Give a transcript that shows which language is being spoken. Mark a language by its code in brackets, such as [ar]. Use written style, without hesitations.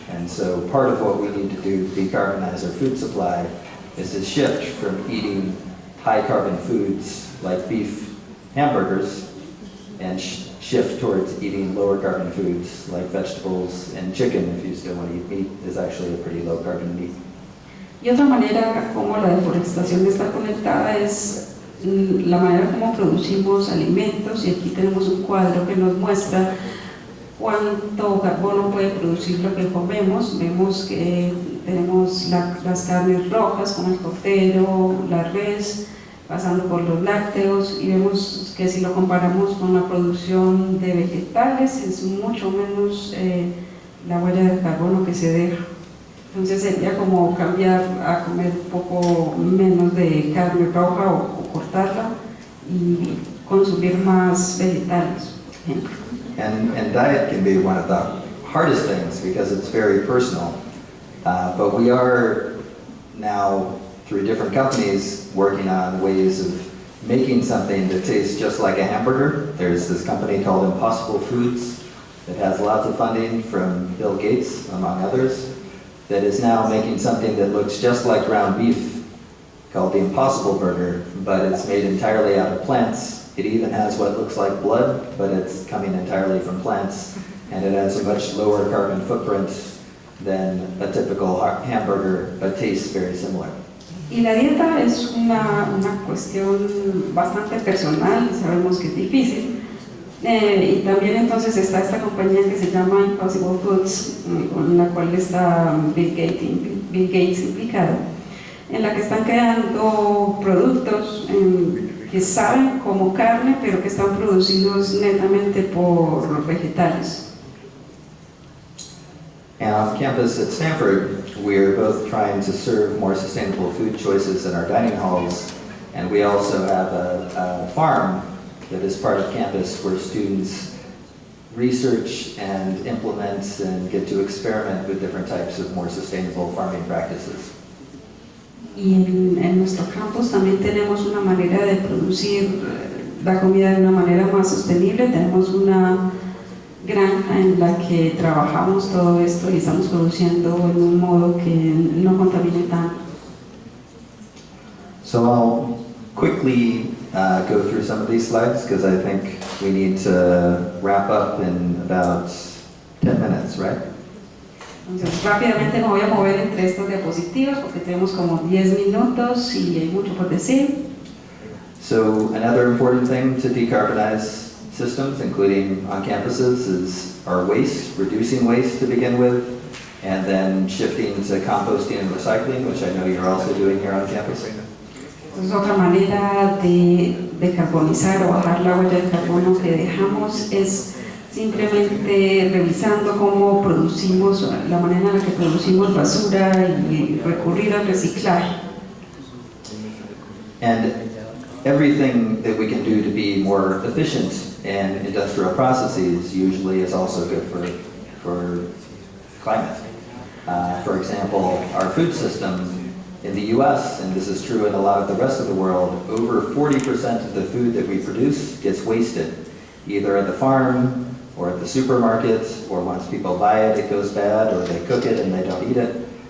[en] And so part of what we need to do to decarbonize our food supply is to shift from eating high carbon foods like beef hamburgers and shift towards eating lower carbon foods like vegetables and chicken, if you still want to eat meat, is actually a pretty low carbon meat. [es] Y otra manera como la deforestación está conectada es la manera como producimos alimentos, y aquí tenemos un cuadro que nos muestra cuánto carbono puede producir lo que comemos. Vemos que tenemos las carnes rojas como el cordero, la res, pasando por los lácteos, y vemos que si lo comparamos con la producción de vegetales es mucho menos la huella de carbono que se deja. Entonces sería como cambiar a comer un poco menos de carne roja o cortarla y consumir más vegetales, por ejemplo. [en] And diet can be one of the hardest things because it's very personal. But we are now, through different companies, working on ways of making something that tastes just like a hamburger. There's this company called Impossible Foods that has lots of funding from Bill Gates, among others, that is now making something that looks just like ground beef called the Impossible Burger, but it's made entirely out of plants. It even has what looks like blood, but it's coming entirely from plants, and it has a much lower carbon footprint than a typical hamburger, but tastes very similar. [es] Y la dieta es una cuestión bastante personal, sabemos que es difícil. Y también entonces está esta compañía que se llama Impossible Foods, con la cual está Bill Gates implicado, en la que están creando productos que saben como carne, pero que están producidos netamente por vegetales. [en] And on campus at Stanford, we're both trying to serve more sustainable food choices in our dining halls, and we also have a farm that is part of campus where students research and implement and get to experiment with different types of more sustainable farming practices. [es] Y en nuestro campus también tenemos una manera de producir la comida de una manera más sostenible. Tenemos una granja en la que trabajamos todo esto y estamos produciendo en un modo que no contamine tanto. [en] So I'll quickly go through some of these slides because I think we need to wrap up in about 10 minutes, right? [es] Entonces rápidamente me voy a mover entre estos diapositivos porque tenemos como 10 minutos y hay mucho por decir. [en] So another important thing to decarbonize systems, including on campuses, is our waste, reducing waste to begin with, and then shifting to composting and recycling, which I know you're also doing here on campus. [es] Entonces otra manera de decarbonizar o bajar la huella de carbono que dejamos es simplemente revisando cómo producimos, la manera en la que producimos basura y recurrir al reciclaje. [en] And everything that we can do to be more efficient in industrial processes usually is also good for climate. For example, our food system in the US, and this is true in a lot of the rest of the world, over 40% of the food that we produce gets wasted, either at the farm or at the supermarket, or once people buy it, it goes bad, or they cook it and they don't eat it.